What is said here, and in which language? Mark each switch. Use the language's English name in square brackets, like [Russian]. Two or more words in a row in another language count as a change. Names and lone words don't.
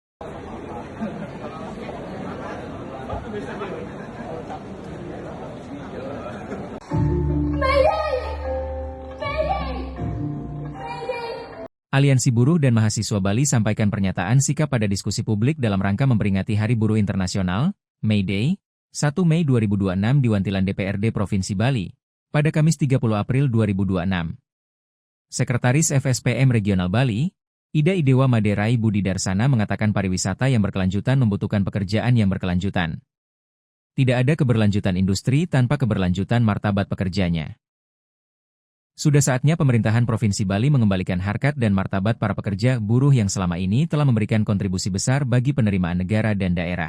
[Indonesian] Aliansi Buruh dan Mahasiswa Bali sampaikan pernyataan sikap pada diskusi publik dalam rangka memperingati Hari Buruh Internasional, May Day, 1 Mei 2026 di Wantilan DPRD Provinsi Bali, pada Kamis 30 April 2026. Sekretaris FSPM Regional Bali, Ida Idewa Maderai Budi Darsana mengatakan pariwisata yang berkelanjutan membutuhkan pekerjaan yang berkelanjutan. Tidak ada keberlanjutan industri tanpa keberlanjutan martabat pekerjanya. Sudah saatnya pemerintahan Provinsi Bali mengembalikan harkat dan martabat para pekerja buruh yang selama ini telah memberikan kontribusi besar bagi penerimaan negara dan daerah.